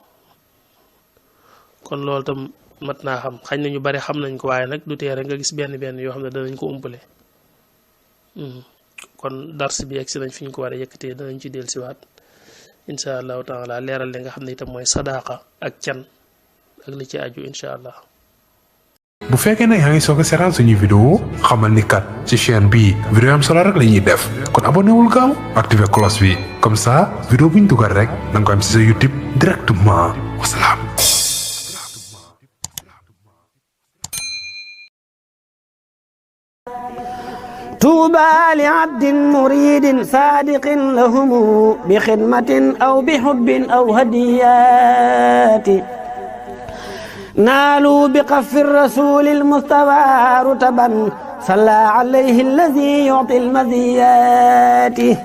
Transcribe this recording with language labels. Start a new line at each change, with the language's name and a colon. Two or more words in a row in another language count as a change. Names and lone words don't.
Wolof: kon loolu tam mat naa xam xañ nañu bari xam nañ ko waaye nag du tee rek nga gis benn yoo xam ne danañ ko umpale kon dars bi egsi nañ fi ñu ko war a yëkkatee danañ ci dellusiwaat
Arabic: إن شاء الله تعالى
Wolof: leeral li nga xam ne itam mooy sadaqa ak can ak li ci aju
Arabic: إن شاء الله.
Wolof: bu fekkee ne yaa ngi soog a seetaan suñuy vidéo xamal ni kat ci chaîne bii vidéo am solo rek la ñuy def kon abonné wul gaaw activé cloche bi
French: comme ça
Wolof: vidéo bu ñu dugal rek da nga ko am ci sa YouTube directement wasalaam.
Arabic: طوبى لعبد مريد صادق لهم بخدمة أو بحب أو هديات نالوا بقف الرسول المصطفى رتبا صلى عليه الذي يعطي المزيات